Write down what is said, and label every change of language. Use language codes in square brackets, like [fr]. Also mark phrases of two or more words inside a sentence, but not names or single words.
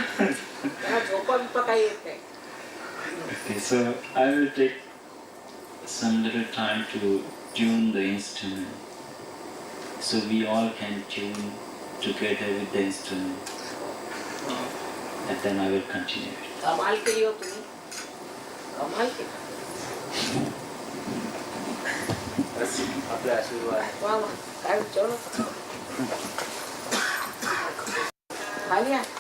[en] Okay, so I will take some little time to tune the instrument, so we all can tune together with the instrument, and then I will continue it. [hi] कमाल के हो तुम्हें कमाल के [mr] आपले आशीर्वाद [hi] वाह वाह काय चलो खा लिया